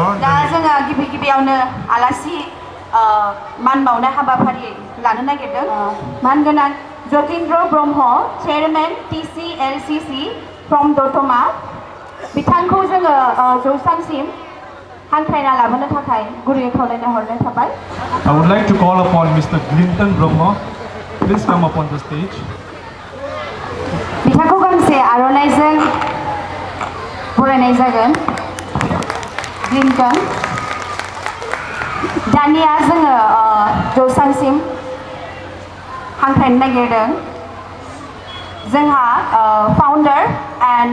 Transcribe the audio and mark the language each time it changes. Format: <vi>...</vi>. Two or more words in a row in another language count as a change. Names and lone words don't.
<brx>दा जोङो गिबियावनो आलासि मान बावनाय हाबाफारि लानो नागिरदों मानगोनां जतीन्द्र ब्रह्म चेयारमेन TCLCC फ्रम दतमा बिथांखौ जोङो जौसांसिम हांख्रायना लाबोनो थाखाय गुरैयै खावलायना हरनाय थाबाय</brx> <en>I would like to call upon Mr. Clinton Brahma. Please come up on the stage.</en> <brx>बिथांखौ गांसे आर'नाइजों बरायनाय जागोन क्लिन्टन दानिया जोङो जौसांसिम हांख्रायनो नागिरदों जोंहा</brx> <en>founder and</en>